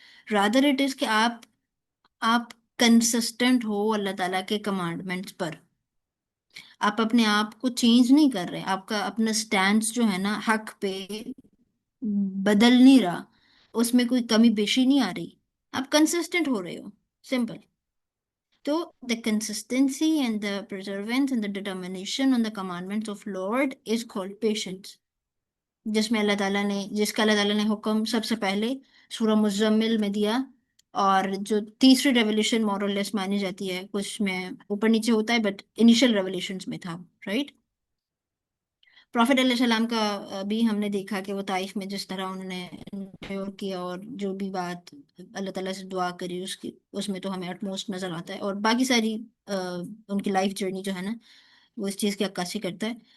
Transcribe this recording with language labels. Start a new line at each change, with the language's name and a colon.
English: rather it is
Urdu: کہ آپ consistent ہو اللہ تعالیٰ کے کمانڈمنٹس پر. آپ اپنے آپ کو چینج نہیں کر رہے، آپ کا اپنا سٹینس جو ہے نا حق پہ بدل نہیں رہا، اس میں کوئی کمی بیشی نہیں آ رہی، آپ کنسسٹنٹ ہو رہے ہو. سمپل.
English: تو the consistency and the perseverance and the determination on the commandments of Lord is called patience.
Urdu: جس میں جس کا اللہ تعالیٰ نے حکم سب سے پہلے سورہ مزمل میں دیا، اور جو تیسری ریولیشن مورل لیس مانی جاتی ہے، کچھ میں اوپر نیچے ہوتا ہے
English: but initial revelations
Urdu: میں تھا، رائٹ. پروفیٹ علیہ السلام کا بھی ہم نے دیکھا کہ وہ طائف میں جس طرح انہوں نے endure کیا، اور جو بھی بات اللہ تعالیٰ سے دعا کری اس میں تو ہمیں اٹموسٹ نظر آتا ہے، اور باقی ساری ان کی لائف جرنی جو ہے نا وہ اس چیز کی عکاسی کرتا ہے.